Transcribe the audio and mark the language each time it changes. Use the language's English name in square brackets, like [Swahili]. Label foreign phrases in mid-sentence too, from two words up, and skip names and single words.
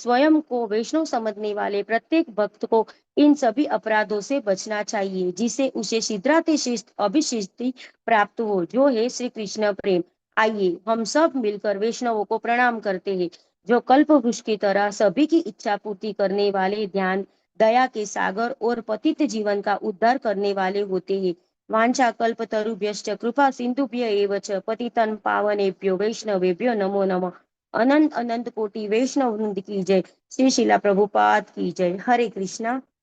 [Hindi] स्वयं को वैष्णव समझने वाले प्रत्येक भक्त को इन सभी अपराधों से बचना चाहिए, जिससे उसे शीघ्रातिशीघ्र अभिषिक्ति प्राप्त हो, जो है श्री कृष्ण प्रेम। आइए हम सब मिलकर वैष्णवों को प्रणाम करते हैं, जो कल्प वृक्ष की तरह सभी की इच्छा पूर्ति करने वाले, ध्यान दया के सागर और पतित जीवन का उद्धार करने वाले होते हैं। [Sanskrit] वांछा कल्पतरुभ्यश्च कृपा सिंधुभ्य एव च पतितं पावनेभ्यो वैष्णवेभ्यो नमो नमः। [Hindi] अनंत अनंत कोटि वैष्णव वृंद की जय। श्री शिला प्रभुपाद की जय। हरे कृष्णा।